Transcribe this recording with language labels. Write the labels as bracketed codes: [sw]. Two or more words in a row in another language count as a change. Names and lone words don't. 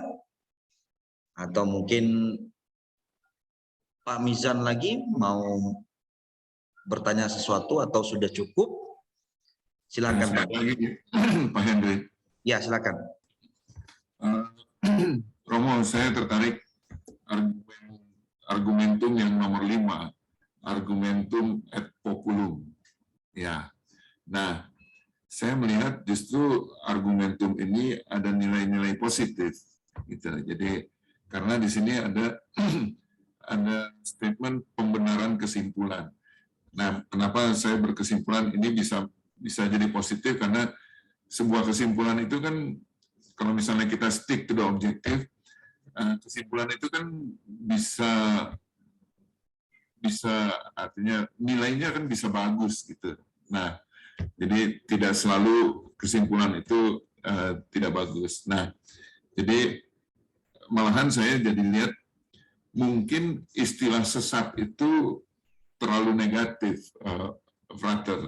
[id] Atau mungkin Pak Mizan lagi mau bertanya sesuatu atau sudah cukup? Silakan Pak. Pak Henry. Ya, silakan. Romo, saya tertarik argumentum yang nomor 5, [la] argumentum et populum. [id] Ya, nah, saya melihat justru argumentum ini ada nilai-nilai positif, gitu. Jadi karena di sini ada ada statement pembenaran kesimpulan. Nah, kenapa saya berkesimpulan ini bisa jadi positif, karena sebuah kesimpulan itu kan kalau misalnya kita [en] stick to the objective, [id] kesimpulan itu kan bisa artinya nilainya kan bisa bagus gitu. Nah, jadi tidak selalu kesimpulan itu tidak bagus. Nah, jadi malahan saya jadi lihat mungkin istilah sesat itu terlalu negatif, Frater.